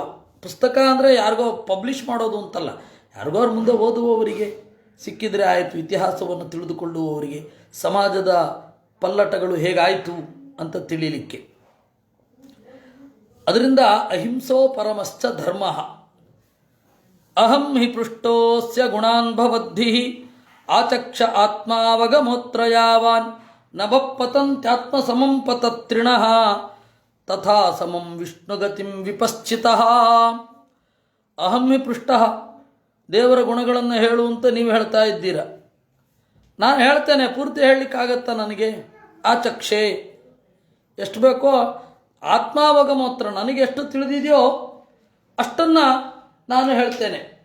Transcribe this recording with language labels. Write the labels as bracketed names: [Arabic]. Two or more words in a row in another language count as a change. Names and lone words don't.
[Kannada] ಪುಸ್ತಕ ಅಂದರೆ ಯಾರಿಗೋ ಪಬ್ಲಿಷ್ ಮಾಡೋದು ಅಂತಲ್ಲ, ಯಾರಿಗೋ ಅವ್ರ ಮುಂದೆ ಓದುವವರಿಗೆ ಸಿಕ್ಕಿದರೆ ಆಯಿತು. ಇತಿಹಾಸವನ್ನು ತಿಳಿದುಕೊಳ್ಳುವವರಿಗೆ ಸಮಾಜದ ಪಲ್ಲಟಗಳು ಹೇಗಾಯಿತು ಅಂತ ತಿಳಿಲಿಕ್ಕೆ. [Sanskrit] ಅದರಿಂದ ಅಹಿಂಸೋ ಪರಮಶ್ಚ ಧರ್ಮ. ಅಹಂ ಹಿ ಪೃಷ್ಟೋಸ್ಯ ಗುಣಾನ್ ಭವದ್ಭಿಃ ಆಚಕ್ಷ ಆತ್ಮಾವಗಮೋತ್ರ ಯಾವಾನ್ ನಭಪತಂತ್ಯಾತ್ಮ ಸಮಂ ಪತತ್ರಿಣಃ ತಥಾ ಸಮಂ ವಿಷ್ಣುಗತಿಂ ವಿಪಶ್ಚಿತಃ. ಅಹಂ ಹಿ ಪೃಷ್ಟಃ, [Kannada] ದೇವರ ಗುಣಗಳನ್ನು ಹೇಳುವಂತ ನೀವು ಹೇಳ್ತಾ ಇದ್ದೀರ. ನಾನು ಹೇಳ್ತೇನೆ, ಪೂರ್ತಿ ಹೇಳಲಿಕ್ಕಾಗತ್ತಾ ನನಗೆ? ಆಚಕ್ಷೆ ಎಷ್ಟು ಬೇಕೋ ಆತ್ಮಾವಗಮೋತ್ರ, ನನಗೆ ಎಷ್ಟು ತಿಳಿದಿದೆಯೋ ಅಷ್ಟನ್ನು ನಾನು ಹೇಳ್ತೇನೆ.